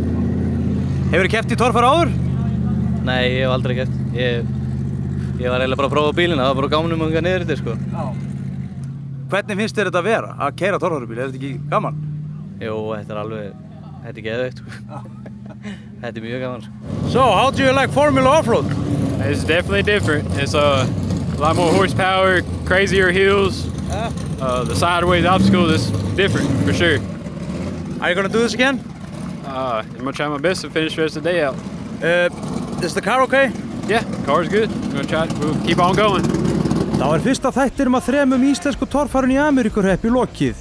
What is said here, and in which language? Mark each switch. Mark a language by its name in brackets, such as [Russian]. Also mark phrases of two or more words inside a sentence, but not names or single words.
[Icelandic] Hefurðu keppt í torfæru áður? Nei, ég hef aldrei keppt. Ég var eiginlega bara að prófa bílina, það var bara gaman að niður þetta sko. Hvernig finnst þér þetta að vera, að keyra torfærubíl? Er þetta ekki gaman? Jú, þetta er geðveikt sko. Þetta er mjög gaman sko. [English] So, how do you like Formula Offroad? It's definitely different. It's a lot more horsepower, crazier hills. The sideways obstacle is different for sure. Are you gonna do this again? I'm gonna try my best to finish the rest of the day out. Is the car okay? Yeah, car's good. I'm gonna try it. We'll keep on going. [Icelandic] Þá fyrsta þættinum að 3 íslensku torfærun í Ameríkuhreppi lokið.